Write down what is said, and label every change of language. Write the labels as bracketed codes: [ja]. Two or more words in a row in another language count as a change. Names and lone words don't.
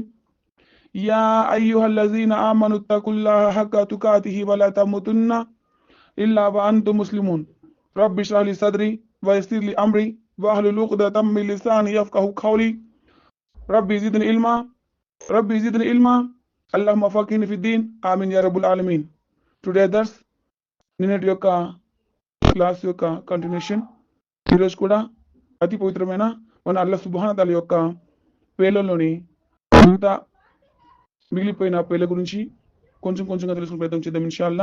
[ar] يا أيها الذين آمنوا اتقوا الله حق تقاته ولا تموتن إلا وأنتم مسلمون. رب اشرح لي صدري ويسر لي أمري واحلل عقدة من لساني يفقهوا قولي. رب زدني علما اللهم فقهني في الدين آمين يا رب العالمين. [te] టుడే దర్స్ నిన్నటి యొక్క క్లాస్ యొక్క కంటిన్యూషన్. ఈరోజు కూడా అతి పవిత్రమైన మన అల్లాహ్ [ar] سبحانه وتعالى [te] యొక్క పేర్లలోని మిగతా మిగిలిపోయిన పేర్ల గురించి కొంచెం కొంచెంగా తెలుసుకునే ప్రయత్నం చేద్దాం [ar] إن شاء الله.